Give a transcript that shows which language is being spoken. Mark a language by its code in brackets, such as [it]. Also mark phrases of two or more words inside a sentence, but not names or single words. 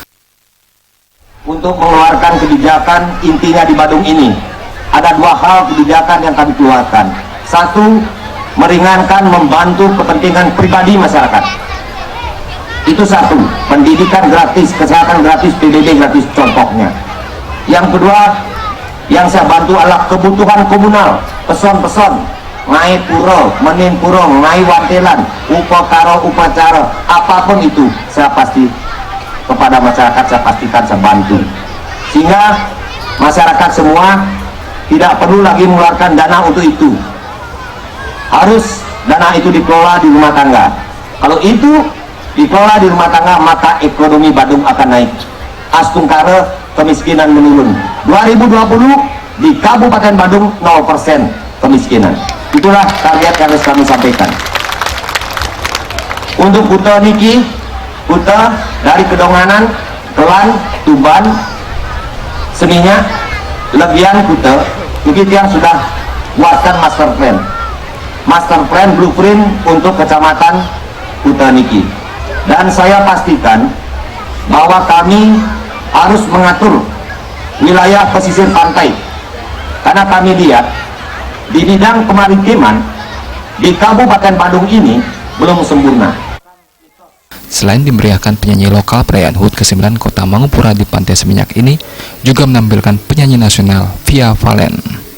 [id] Untuk mengeluarkan kebijakan intinya di Badung ini, ada 2 hal kebijakan yang kami keluarkan. 1, meringankan membantu kepentingan pribadi masyarakat. Itu 1, pendidikan gratis, kesehatan gratis, PBB gratis contohnya. Yang kedua, yang saya bantu adalah kebutuhan komunal, [ban] peson-peson, ngai puro, menin puro, ngai wantelan, upakaro, [id] upacara, apapun itu saya pasti kepada masyarakat saya pastikan saya bantu, sehingga masyarakat semua tidak perlu lagi mengeluarkan dana untuk itu. Harus dana itu dikelola di rumah tangga. Kalau itu dikelola di rumah tangga, maka ekonomi Badung akan naik. Astungkara kemiskinan menurun. 2020 di Kabupaten Badung 0% kemiskinan. Itulah target yang harus kami sampaikan. Untuk Kuta niki, Kuta dari Kedonganan, Kelan, Tuban, Seminyak, Legian Kuta, begitu yang sudah buatkan [en] master plan blueprint [id] untuk kecamatan Kuta niki. Dan saya pastikan bahwa kami harus mengatur wilayah pesisir pantai, karena kami lihat di bidang kemaritiman di Kabupaten Badung ini belum sempurna. Selain dimeriahkan penyanyi lokal, perayaan HUT ke-9 Kota Mangupura di Pantai Seminyak ini juga menampilkan penyanyi nasional Via Valen.